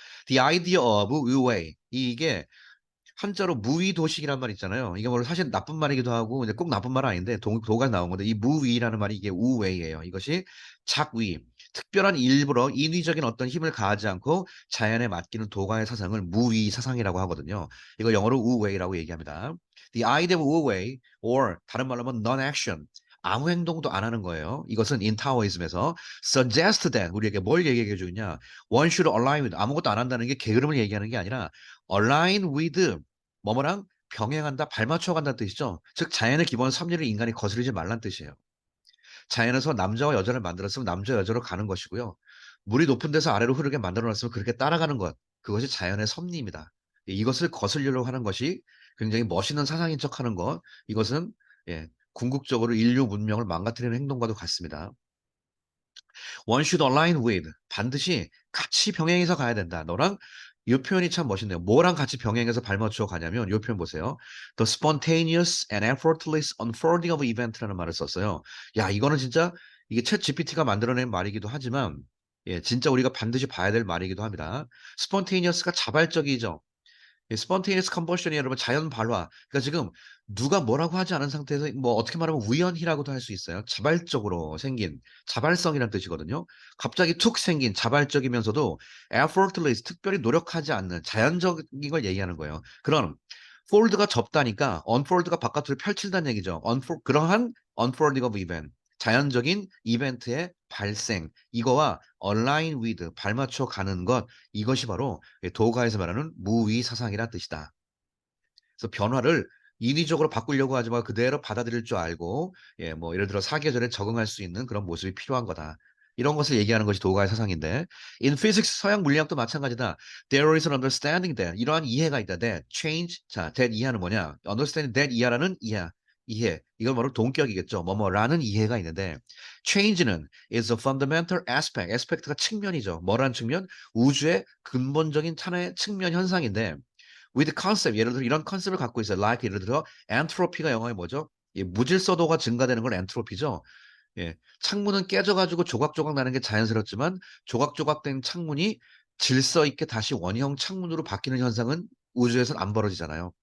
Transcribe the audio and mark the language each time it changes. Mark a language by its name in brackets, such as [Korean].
[English] The idea of wu-wei [Korean] 이게 한자로 무위도식이란 말 있잖아요. 이게 뭐 사실 나쁜 말이기도 하고 근데 꼭 나쁜 말은 아닌데 도가 나온 건데 이 무위라는 말이 이게 우웨이예요. 이것이 작위, 특별한 일부러 인위적인 어떤 힘을 가하지 않고 자연에 맡기는 도가의 사상을 무위 사상이라고 하거든요. 이거 영어로 우웨이라고 얘기합니다. [English] The idea of wu-wei or [Korean] 다른 말로 하면 [English] non-action. [Korean] 아무 행동도 안 하는 거예요. 이것은 in Taoism에서 [English] suggest that [Korean] 우리에게 뭘 얘기해 주느냐? [English] One should align with [Korean] 아무것도 안 한다는 게 게으름을 얘기하는 게 아니라 align with 뭐뭐랑 병행한다, 발맞춰 간다는 뜻이죠. 즉 자연의 기본 섭리를 인간이 거스르지 말란 뜻이에요. 자연에서 남자와 여자를 만들었으면 남자 여자로 가는 것이고요. 물이 높은 데서 아래로 흐르게 만들어 놨으면 그렇게 따라가는 것. 그것이 자연의 섭리입니다. 이것을 거스르려고 하는 것이 굉장히 멋있는 사상인 척하는 것. 이것은 예, 궁극적으로 인류 문명을 망가뜨리는 행동과도 같습니다. [English] One should align with [Korean] 반드시 같이 병행해서 가야 된다. 너랑 이 표현이 참 멋있네요. 뭐랑 같이 병행해서 발맞춰 가냐면 이 표현 보세요. [English] The spontaneous and effortless unfolding of event라는 [Korean] 말을 썼어요. 야, 이거는 진짜 이게 챗 GPT가 만들어낸 말이기도 하지만 진짜 우리가 반드시 봐야 될 말이기도 합니다. spontaneous가 자발적이죠. [English] spontaneous combustion [Korean] 이 여러분 자연 발화. 그러니까 지금 누가 뭐라고 하지 않은 상태에서 뭐 어떻게 말하면 우연히라고도 할 수 있어요. 자발적으로 생긴 자발성이란 뜻이거든요. 갑자기 툭 생긴 자발적이면서도 effortless 특별히 노력하지 않는 자연적인 걸 얘기하는 거예요. 그런 fold가 접다니까 unfold가 바깥으로 펼친다는 얘기죠. [English] 그러한 unfolding of event. [Korean] 자연적인 이벤트의 발생. 이거와 [English] align with [Korean] 발맞춰 가는 것. 이것이 바로 도가에서 말하는 무위 사상이란 뜻이다. 그래서 변화를 인위적으로 바꾸려고 하지 말고 그대로 받아들일 줄 알고 뭐 예를 들어 사계절에 적응할 수 있는 그런 모습이 필요한 거다. 이런 것을 얘기하는 것이 도가의 사상인데 [English] in physics [Korean] 서양 물리학도 마찬가지다. [English] There is an understanding that [Korean] 이러한 이해가 있다. [English] That change [Korean] 자 that 이해는 뭐냐? [English] understanding that [Korean] 이해라는 이해 이건 바로 동격이겠죠. 뭐뭐라는 이해가 있는데 change는 is a fundamental aspect. aspect가 측면이죠. 뭐라는 측면? 우주의 근본적인 하나의 측면 현상인데 [English] with concept [Korean] 예를 들어 이런 컨셉을 갖고 있어요. like 예를 들어 엔트로피가 영어에 뭐죠? 무질서도가 증가되는 건 엔트로피죠. 창문은 깨져가지고 조각조각 나는 게 자연스럽지만 조각조각 된 창문이 질서 있게 다시 원형 창문으로 바뀌는 현상은 우주에서는 안 벌어지잖아요.